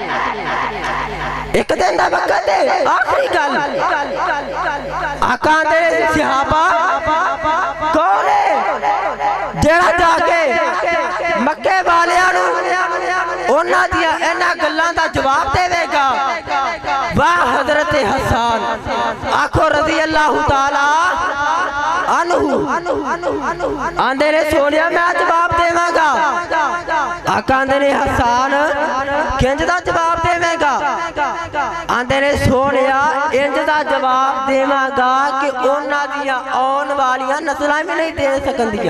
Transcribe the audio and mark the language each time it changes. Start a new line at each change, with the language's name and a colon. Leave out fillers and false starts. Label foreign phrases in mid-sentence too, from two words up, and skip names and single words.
Punjabi: اک دن دا وقت اے، آخری گل آقا دے صحابہ کون اے جیہڑا جا کے مکے والیاں نوں اوہناں دیاں انہاں گلاں دا جواب دیوے گا. واہ حضرت حسن آکھو
Arabic: رضي الله تعالى عنه
Punjabi: آکھدے نے سوہنیا میں جواب دیواں گا. آقا آکھدے نے حسن کینج دا جواب دیوے گا? آکھدے نے سوہنیا اینج دا جواب دیواں گا کہ اوہناں دیاں آؤن والیاں نسلاں وی نہیں دے سکدیاں.